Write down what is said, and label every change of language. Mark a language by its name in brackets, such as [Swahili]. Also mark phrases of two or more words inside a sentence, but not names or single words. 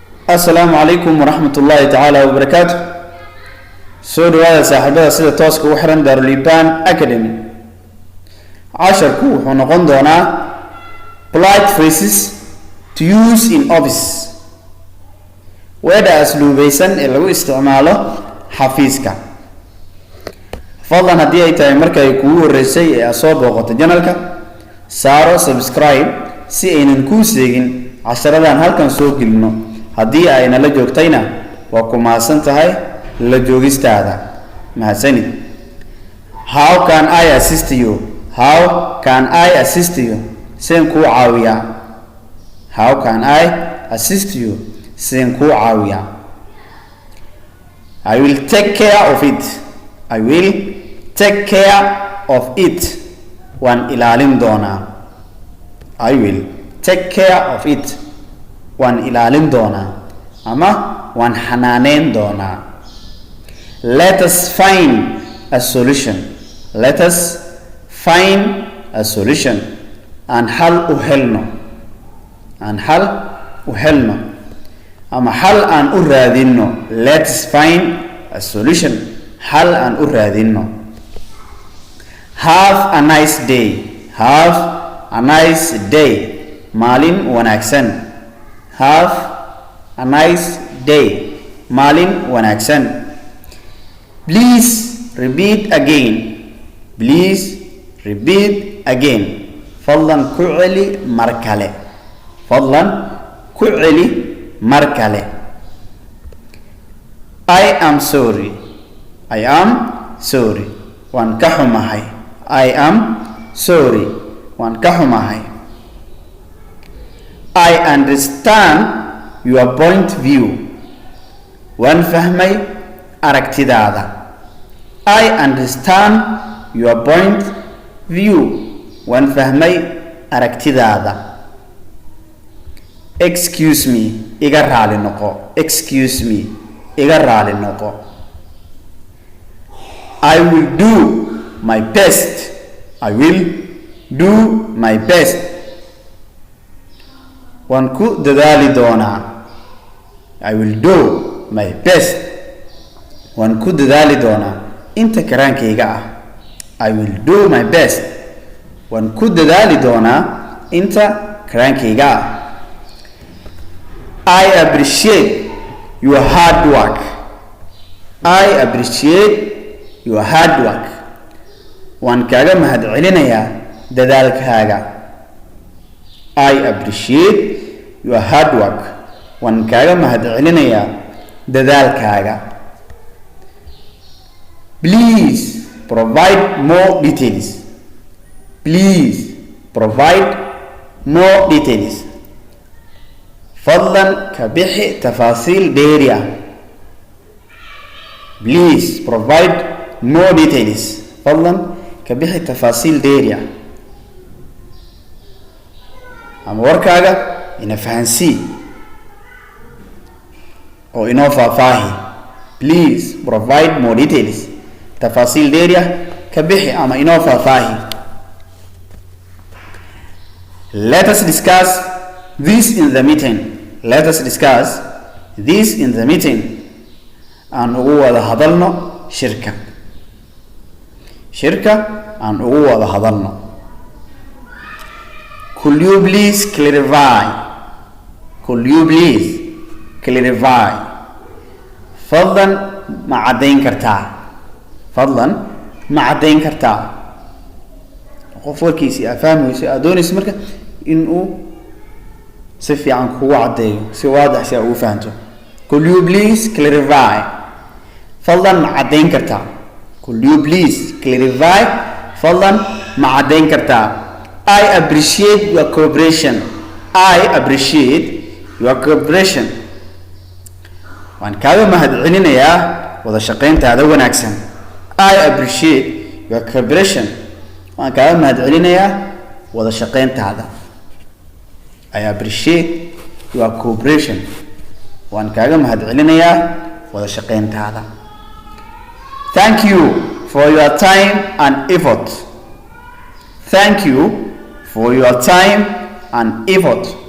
[Arabic] السلام عليكم ورحمة الله تعالى وبركاته. [Somali] سو دوادا صاحبada sida tooska u xiran Darliban Academy. casharku wuxuu noqon doonaa [English] polite phrases to use in office. [Somali] weedha asluubaysan ee lagu isticmaalo xafiiska. fadlan haddii ay tahay markay kugu horeysay ee soo booqato channelka saaro subscribe si aynan kuu seegin casharadan halkan soo gelino. haddii ayna la joogtayna waa ku mahadsan tahay la joogistaada. mahadsanid. [English] How can I assist you? How can I assist you? [Somali] Seen kuu caawiyaa. [English] How can I assist you? [Somali] Seen kuu caawiyaa. [English] I will take care of it. I will take care of it. [Somali] Waan ilaalin doonaa. [English] I will take care of it. [Somali] waan ilaalin doonaa ama waan xanaaneyn doonaa. [English] Let us find a solution. Let us find a solution. [Somali] aan xal u helno. aan xal u helno ama xal aan u raadino. [English] Let us find a solution. [Somali] xal aan u raadino. [English] Have a nice day. Have a nice day. [Somali] maalin wanaagsan. [English] Have a nice day. [Somali] maalin wanaagsan. [English] Please repeat again. Please repeat again. [Somali] fadlan ku celi mar kale. fadlan ku celi mar kale. [English] I am sorry. I am sorry. [Somali] waan ka xumahay. [English] I am sorry. [Somali] waan ka xumahay. [English] I understand your point of view. [Somali] waan fahmay aragtidaada. [English] I understand your point of view. [Somali] waan fahmay aragtidaada. [English] Excuse me. [Somali] iga raali noqo. [English] Excuse me. [Somali] iga raali noqo. [English] I will do my best. I will do my best. [Somali] waan ku dadaali doonaa. [English] I will do my best. [Somali] waan ku dadaali doonaa inta karaankayga ah. [English] I will do my best. [Somali] waan ku dadaali doonaa inta karaankayga ah. [English] I appreciate your hard work. I appreciate your hard work. [Somali] waan kaaga mahadcelinayaa dadaalkaaga. [English] I appreciate your hard work. [Somali] waan kaaga mahadcelinayaa dadaalkaaga. [English] Please provide more details. Please provide more details. [Somali] fadlan ka bixi tafaasiil dheeri ah. [English] Please provide more details. [Somali] fadlan ka bixi tafaasiil dheeri ah. ama warkaaga ina fahansii oo inoo faahfaahi. [English] Please provide more details. [Somali] tafaasiil dheeri ah ka bixi ama inoo faahfaahi. [English] Let us discuss this in the meeting. Let us discuss this in the meeting. [Somali] aan ugu wada hadalno shirka. shirka aan ugu wada hadalno. [English] Could you please clarify? Could you please clarify? [Somali] fadlan ma caddayn kartaa. fadlan ma caddayn kartaa. qof warkiisii aad fahmayso aad doonayso marka inuu si fiican kugu caddeeyo si waadax si aad ugu fahanto. [English] Could you please clarify? [Somali] fadlan ma caddayn kartaa. [English] Could you please clarify? [Somali] fadlan ma caddayn kartaa. [English] I appreciate your cooperation. I appreciate your cooperation. [Somali] waan kaaga mahadcelinayaa wada shaqayntaada wanaagsan. [English] I appreciate your cooperation. [Somali] waan kaaga mahadcelinayaa wada shaqayntaada. [English] I appreciate your cooperation. [Somali] waan kaaga mahadcelinayaa wada shaqayntaada. [English] Thank you for your time and effort. Thank you for your time and effort.